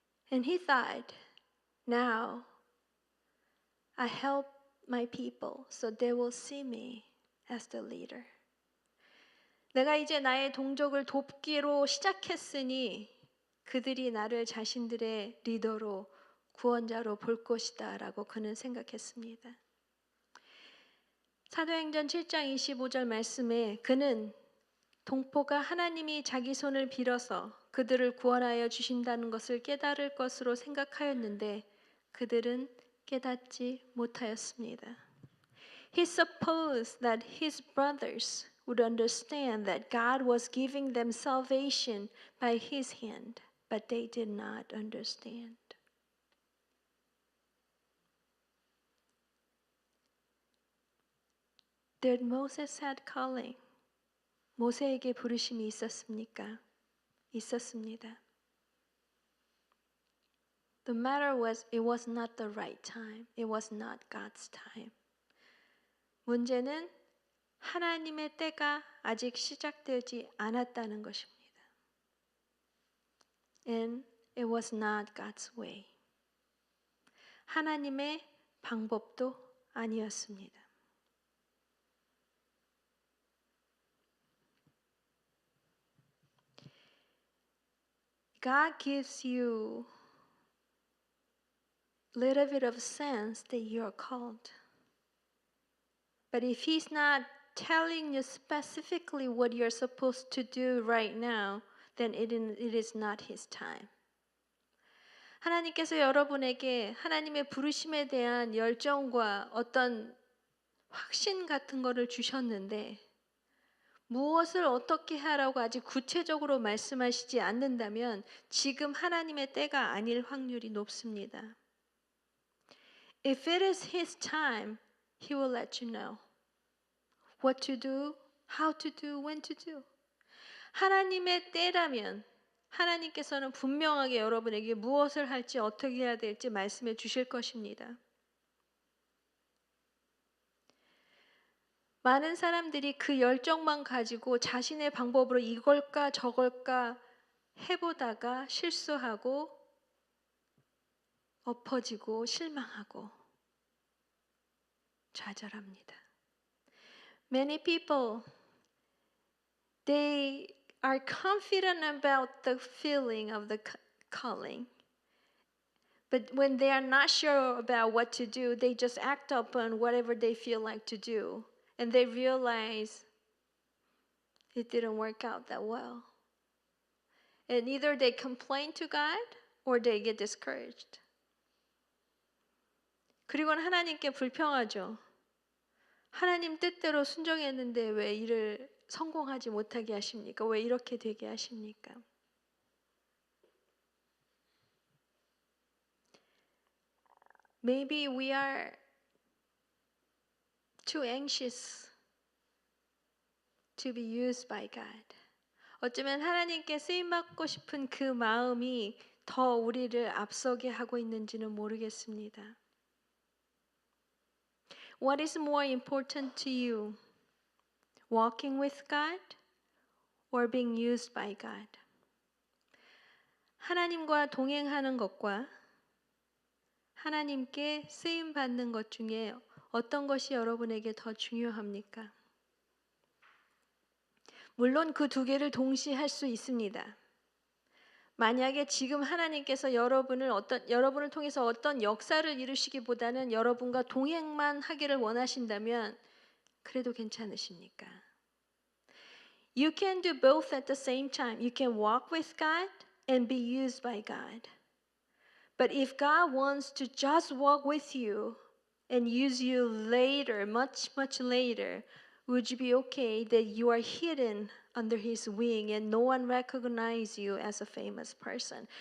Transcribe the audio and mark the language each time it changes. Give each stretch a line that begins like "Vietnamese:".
English: And he thought, now I help my people so they will see me as the leader.
Korean: 내가 이제 나의 동족을 돕기로 시작했으니 그들이 나를 자신들의 리더로 구원자로 볼 것이다 라고 그는 생각했습니다. 사도행전 7장 25절 말씀에 그는 동포가 하나님이 자기 손을 빌어서 그들을 구원하여 주신다는 것을 깨달을 것으로 생각하였는데 그들은 깨닫지 못하였습니다.
English: He supposed that his brothers would understand that God was giving them salvation by his hand, but they did not understand. Did Moses had calling?
Korean: 모세에게 부르심이 있었습니까? 있었습니다.
English: The matter was, it was not the right time. It was not God's time.
Korean: 문제는 하나님의 때가 아직 시작되지 않았다는 것입니다.
English: And it was not God's way.
Korean: 하나님의 방법도 아니었습니다.
English: God gives you a little bit of sense that you are called. But if He's not telling you specifically what you're supposed to do right now, then it is not His time.
Korean: 하나님께서 여러분에게 하나님의 부르심에 대한 열정과 어떤 확신 같은 거를 주셨는데 무엇을 어떻게 하라고 아직 구체적으로 말씀하시지 않는다면 지금 하나님의 때가 아닐 확률이 높습니다.
English: If it is His time, He will let you know what to do, how to do, when to do.
Korean: 하나님의 때라면 하나님께서는 분명하게 여러분에게 무엇을 할지 어떻게 해야 될지 말씀해 주실 것입니다. 많은 사람들이 그 열정만 가지고 자신의 방법으로 이걸까 저걸까 해보다가 실수하고 엎어지고 실망하고 좌절합니다.
English: Many people, they are confident about the feeling of the calling. But when they are not sure about what to do, they just act upon whatever they feel like to do. And they realize it didn't work out that well. And either they complain to God or they get discouraged.
Korean: 그리고는 하나님께 불평하죠. 하나님 뜻대로 순종했는데 왜 일을 성공하지 못하게 하십니까? 왜 이렇게 되게 하십니까?
English: Maybe we are too anxious to be used by God.
Korean: 어쩌면 하나님께 쓰임받고 싶은 그 마음이 더 우리를 앞서게 하고 있는지는 모르겠습니다.
English: What is more important to you? Walking with God or being used by God?
Korean: 하나님과 동행하는 것과 하나님께 쓰임 받는 것 중에 어떤 것이 여러분에게 더 중요합니까? 물론 그 두 개를 동시에 할 수 있습니다. 만약에 지금 하나님께서 여러분을 통해서 어떤 역사를 이루시기보다는 여러분과 동행만 하기를 원하신다면 그래도 괜찮으십니까?
English: You can do both at the same time. You can walk with God and be used by God. But if God wants to just walk with you and use you later, much, much later, would you be okay that you are hidden under His wing and no one recognize you as a famous person?